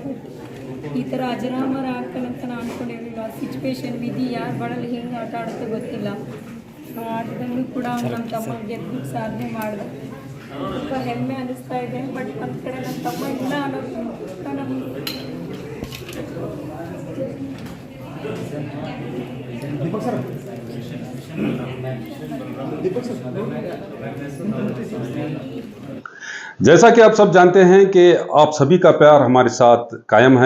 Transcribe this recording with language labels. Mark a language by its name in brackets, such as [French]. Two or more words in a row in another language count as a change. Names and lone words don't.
[Kannada] ಈ ಥರ ಅಜರಾಮರ ಆಗ್ತಾನಂತ ನಾನು ಅನ್ಕೊಂಡಿರಲಿಲ್ಲ. ಸಿಚುವೇಶನ್ ವಿಧಿ ಯಾರು ಬಡಲಿ ಹೆಂಗೆ ಆಟ ಆಡುತ್ತೆ ಗೊತ್ತಿಲ್ಲ. ಆ ಆಟದಲ್ಲೂ ಕೂಡ ನಮ್ಮ ತಮ್ಮ ಗೆದ್ದು ಸಾಧನೆ ಮಾಡಿದೆ. ತುಂಬ ಹೆಮ್ಮೆ ಅನ್ನಿಸ್ತಾ ಇದೆ. ಬಟ್ ನನ್ನ ಕಡೆ ನನ್ನ ತಮ್ಮ ಇಲ್ಲ ಅನ್ನೋದು [Hindi] जैसा कि आप सब जानते हैं कि आप सभी का प्यार हमारे साथ कायम है।